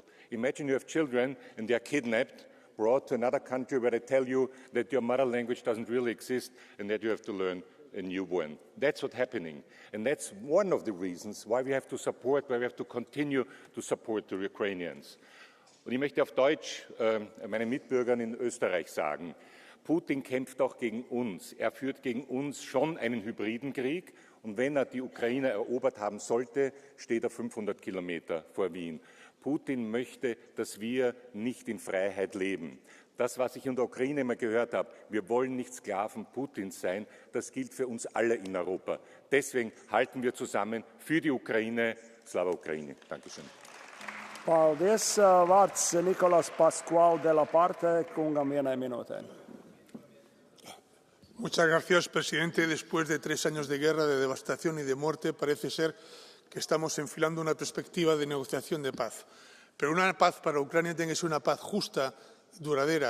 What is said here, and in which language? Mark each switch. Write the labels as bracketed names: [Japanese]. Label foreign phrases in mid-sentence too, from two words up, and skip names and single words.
[English] Imagine you have children and they are kidnapped, brought to another country where they tell you that your mother language doesn't really exist and that you have to learn a new one. That's what's happening. And that's one of the reasons why we have to support, why we have to continue to support the Ukrainians. [German] Und ich möchte auf Deutsch meinen Mitbürgern in Österreich sagen, Putin kämpft auch gegen uns. Er führt gegen uns schon einen hybriden Krieg. Und wenn er die Ukraine erobert haben sollte, steht er 500 Kilometer vor Wien. Putin möchte, dass wir nicht in Freiheit leben. Das, was ich in der Ukraine immer gehört habe, wir wollen nicht Sklaven Putins sein, das gilt für uns alle in Europa. Deswegen halten wir zusammen für die Ukraine. [Ukrainian] Slava Ukraini. [German] Dankeschön. [Latvian] Paldies. Vārds Nicolas Pascual de la Parte kungam vienai minūtei. [Spanish] Muchas gracias, presidente. Después de 3 años de guerra, de devastación y de muerte, parece ser que estamos enfilando una perspectiva de negociación de paz. Pero una paz para Ucrania tiene que ser una paz justa, duradera.